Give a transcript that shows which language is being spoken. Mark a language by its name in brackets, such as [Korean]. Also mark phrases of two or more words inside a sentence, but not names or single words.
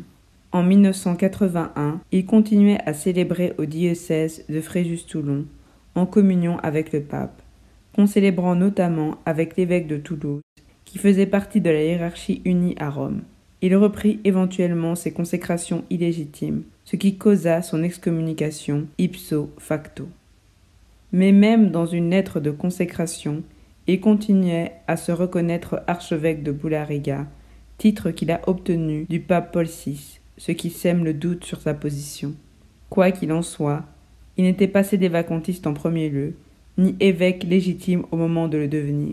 [French] En 1981, il continuait à célébrer au diocèse de Fréjus-Toulon, en communion avec le pape, concélébrant notamment avec l'évêque de Toulouse, qui faisait partie de la hiérarchie unie à Rome. Il reprit éventuellement ses consécrations illégitimes, ce qui causa son excommunication [Latin] ipso facto. [French] Mais même dans une lettre de consécration, il continuait à se reconnaître archevêque de Boulariga, titre qu'il a obtenu du pape Paul VI, ce qui sème le doute sur sa position. Quoi qu'il en soit, il n'était pas sédévacantiste en premier lieu, ni évêque légitime au moment de le devenir.